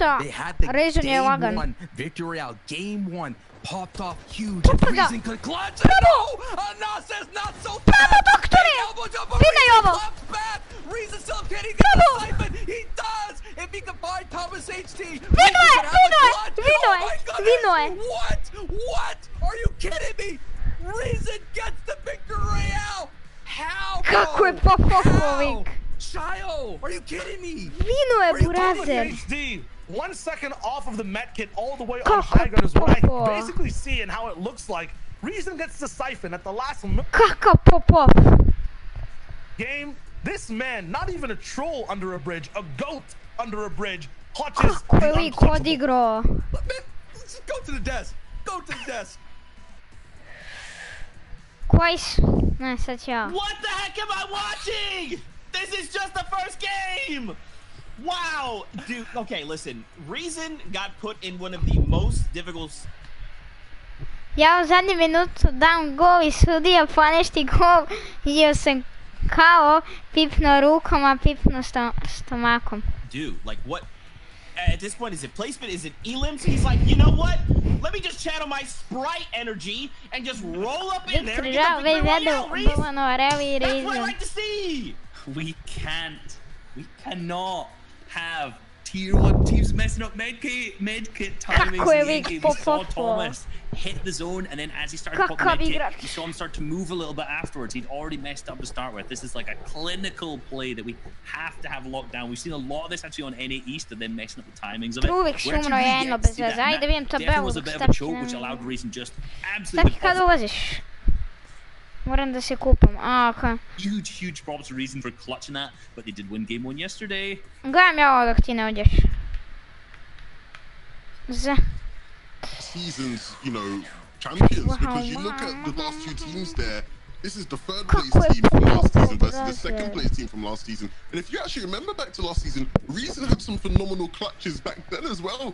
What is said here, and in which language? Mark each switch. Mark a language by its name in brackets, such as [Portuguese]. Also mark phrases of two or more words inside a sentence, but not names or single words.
[English] Reason, they had the [Serbian] Reason je [English] game [Serbian] lagan. [English] one victory out. Game one popped off huge. [Serbian] Pupa ga. [English] Reason could clutch it. No! Anas is not so fast. [Serbian] Bravo, doktore! [English] Elbow jump, but [Serbian] Vinaj [English] Reason [Serbian] ovo! [English] claps back. Reason still getting the excitement. He does. If he can find Thomas HT. [Serbian] Vino je, vino je, vino je, [English] Oh my goodness. [Serbian] vino je. [English] What? What? Are you kidding me? Reason gets the victory out. How? [Serbian] Kako je bro? Popović? [English] How? Shio, are you kidding me? [Serbian] Vino je [English] Are you [Serbian] burazer. [English] HD, 1 second off of the med kit all the way on [Serbian] Kako [English] high gun is what I [Serbian] Popo? [English] basically see and how it looks like. Reason gets the siphon at the last [Serbian] Kakav Popov. [English] game. This man, not even a troll under a bridge, a goat under a bridge, clutches [Serbian] Kako je [English] the [Serbian] lik [English] unclutchable. [Serbian] odigrao. [English] Man, just go to the desk. Go to the desk. [Serbian] Koji su? Ne, sad ću ja. [English] What the heck am I watching? This is just the first game. Wow, dude. Okay, listen. Reason got put in one of the most difficult. [Serbian] Ja u zadnju minutu dam gol i sudija poništi gol. Vidio sam kao pipno rukom, a pipno stomakom. [English] Dude, like what? At this point, is it placement? Is it elims? He's like, you know what? Let me just channel my Sprite energy and just roll up in there and get the victory royale, Reese. That's what I like to see. We cannot have tier 1 teams messing up medkit timings. [Serbian] Kako je [English] in the [Serbian] lik [English] game. We saw [Serbian] Popov? [English] Thomas hit the zone, and then as he started popping [Serbian] Kakav [English] medkit, [Serbian] igrač. [English] you saw him start to move a little bit afterwards. He'd already messed up to start with. This is like a clinical play that we have to have locked down. We've seen a lot of this actually on NA East, and then messing up the timings of it. [Serbian] Uvijek [English] We're actually [Serbian] sumro [English] really [Serbian] jedno [English] yet to [Serbian] bez [English] see [Serbian] veze. [English] that, and [Serbian] Ajde [English] that [Serbian] vidim [English] definitely was a [Serbian] tabelu. [English] bit of a choke, which allowed Reason just absolutely [Serbian] Staki kad ulaziš? Moram da se kupam. A, okej. [English] huge props to Reason for clutching that, but they did win game 1 yesterday. [Serbian] Gledam ja ovo dok ti ne uđeš. [English] Seasons, you know, champions, because you look at the last two teams there. This is the third place team from last season versus the second place team from last season. And if you actually remember back to last season, Reason had some phenomenal clutches back then as well.